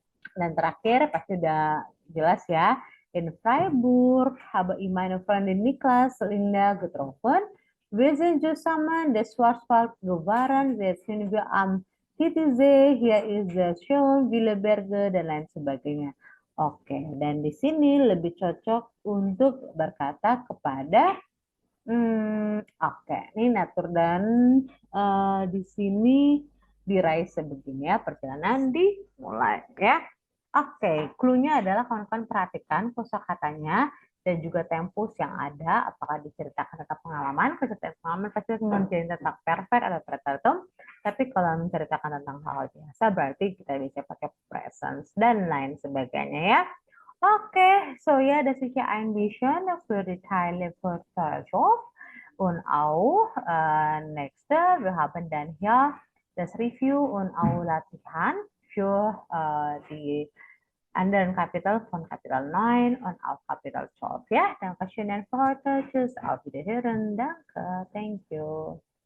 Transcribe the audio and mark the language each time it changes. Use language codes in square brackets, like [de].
[id] Dan terakhir pasti udah jelas ya. [de] In Freiburg habe ich meine Freundin Niklas Linda getroffen. Wir sind zusammen den Schwarzwald gefahren, jetzt sind wir am Titisee, hier ist es schön, viele Berge, [id] dan lain sebagainya. Oke, dan di sini lebih cocok untuk berkata kepada, oke, ini Natur dan di sini diraih sebegini ya, perjalanan dimulai ya. Oke, clue-nya adalah kawan-kawan perhatikan kosakatanya dan juga tempus yang ada, apakah diceritakan tentang pengalaman, kecerdasan pengalaman pasti mengerjain tentang perfect atau pretertum, tapi kalau menceritakan tentang hal biasa berarti kita bisa pakai presence dan lain sebagainya ya. [de] Oke, so ja, das ist ja ein bisschen für die Teile für Verkauf. Und auch nächste, wir haben dann hier das Review und auch Latihan für die anderen Kapitel von Kapitel 9 und auch Kapitel 12. Ja, danke schön für heute. Tschüss, auf Wiederhören. Danke, [en] thank you.